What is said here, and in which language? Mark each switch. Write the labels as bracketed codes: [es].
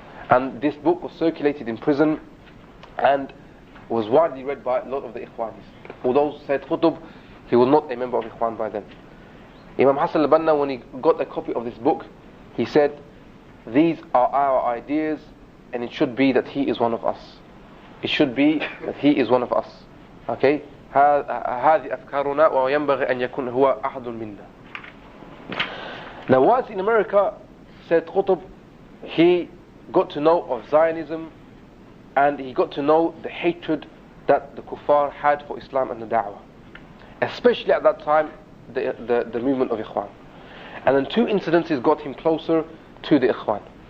[en] And this book was circulated in prison and was widely read by a lot of the Ikhwanis. Although Sayyid Qutb, he was not a member of Ikhwan by then. Imam Hassan al-Banna, when he got a copy of this book, he said, these are our ideas, and it should be that he is one of us. It should be that he is one of us. Okay? [ar] هذه أفكارنا وينبغي أن يكون هو أحد منا. [en] Now, whilst in America, Sayyid Qutb, he got to know of Zionism, and he got to know the hatred that the kuffar had for Islam and the da'wah. Especially at that time, the movement of Ikhwan. And then two incidences got him closer to the Ikhwan.